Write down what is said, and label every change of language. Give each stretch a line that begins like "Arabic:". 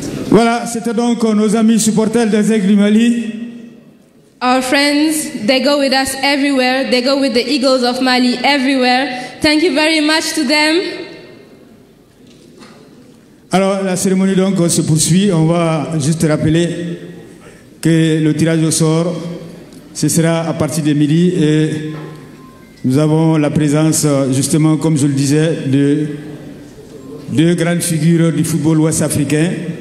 French: Voilà, c'était donc nos amis supporters des Aigles du Mali.
English: Our friends, they go with us everywhere. They go with the Eagles of Mali everywhere. Thank you very much to them.
French: Alors, la cérémonie donc se poursuit. On va juste rappeler que le tirage au sort, ce sera à partir de midi. Et nous avons la présence, justement, comme je le disais, de deux grandes figures du football ouest-africain.